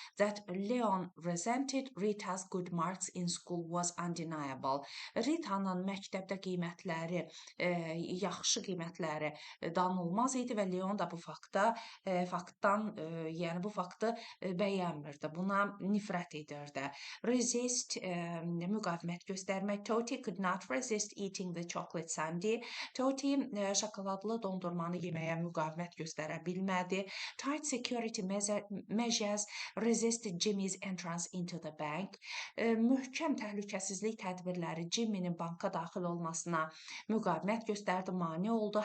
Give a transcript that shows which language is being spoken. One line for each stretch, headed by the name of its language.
English: That Leon resented Rita's good marks in school was undeniable.
Azerbaijani: Rita'nın məktəbdə qiymətləri, yaxşı qiymətləri danılmaz idi və Leon da bu faktı bəyənmirdi. Buna nifrət edirdi. Resist, müqavimət göstərmək.
English: Toti could not resist eating the chocolate sundae.
Azerbaijani: Toti şokoladlı dondurmanı yeməyə müqavimət göstərə bilmədi.
English: Tight security measures resisted Jimmy's entrance into the bank.
Azerbaijani: Möhkəm təhlükəsizlik tədbirləri Jimmy'nin banka daxil olmasına müqavimət göstərdi, mane oldu.